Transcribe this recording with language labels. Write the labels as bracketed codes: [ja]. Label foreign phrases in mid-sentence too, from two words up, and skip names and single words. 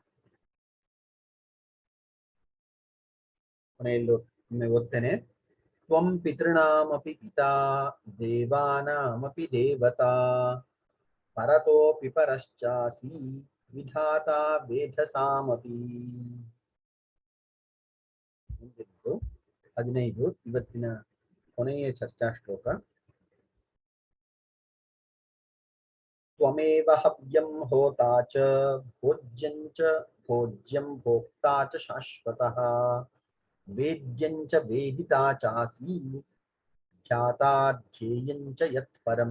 [sa] ओद्तೇನೆ। त्वं पितॄणामपि पिता, देवानामपि देवता, परतोऽपि परश्चासि, विधाता वेधसामपि। [kn] 15 ಇವತ್ತಿನ ಕೊನೆಯ ಚರ್ಚಾ ಶ್ಲೋಕ. [sa] त्वमेव हव्यं होता च भोज्यं च भोज्यं भोक्ता च शाश्वतः, वेद्यं च वेदिता चासि, ध्याता ध्येयं च यत्परम्।